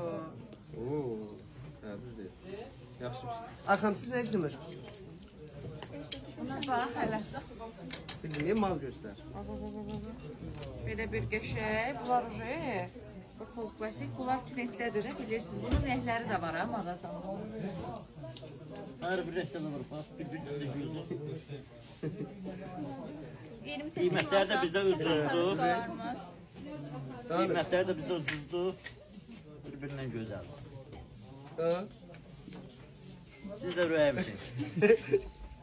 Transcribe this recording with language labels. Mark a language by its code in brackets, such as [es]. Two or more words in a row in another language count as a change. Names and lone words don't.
[az] Oo. Hə, düz deyil. Yaxşı bir şey. Arxam siz nə işlə məşğulsunuz? Buna bax hələ. Bildiyin mal göstər. Belə bir qəşəng. Bunlar uje. Bu folk klasik. Bunlar trendlədir də bilirsiniz. Bunun rəngləri də var ha mağazamda. [tr] Her bir renkten olur. Bak bir güzel. [az] 28 Qiymətlər də bizdə ucuzdur. var. Qiymətlər də bizdə ucuzdur. Bir-birindən gözəl. Hə? Siz də rüyəm için.